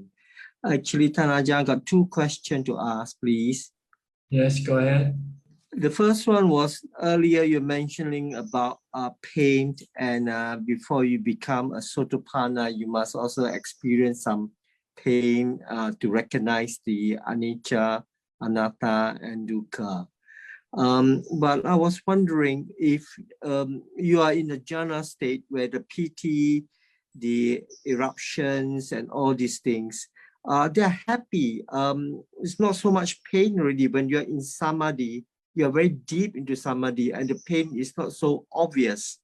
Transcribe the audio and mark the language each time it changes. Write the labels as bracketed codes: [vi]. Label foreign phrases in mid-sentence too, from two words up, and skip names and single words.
[en] Actually, Tanajan, got two questions to ask, please. Yes, go ahead. The first one was earlier you're mentioning about pain, and before you become a Sotapanna, you must also experience some pain to recognize the [pi] anicca, anatta, [en] and dukkha. But I was wondering if you are in a jhana state where the piti, the eruptions, and all these things, they're happy. It's not so much pain already. When you're in samadhi, you're very deep into samadhi, and the pain is not so obvious.